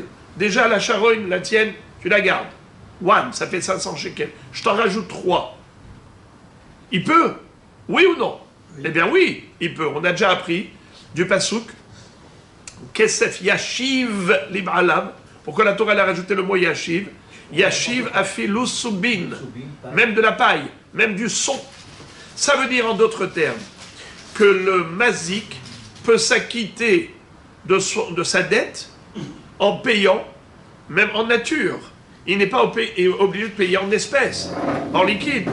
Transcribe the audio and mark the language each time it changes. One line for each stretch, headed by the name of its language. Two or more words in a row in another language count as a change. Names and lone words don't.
French: Déjà, la charogne, la tienne, tu la gardes. One, ça fait 500 shekels. Je t'en rajoute 3. Il peut? Oui ou non? Eh bien oui, il peut. On a déjà appris du pasuk
Hebrew: כסף ישיב לבעליו.
French: Pourquoi la Torah a rajouté le mot Yashiv?
Hebrew: ישיב אפילו סובין.
French: Même de la paille, même du son. Ça veut dire en d'autres termes que le Mazik peut s'acquitter de sa dette en payant, même en nature. il n'est pas obligé de payer en espèces, en liquide.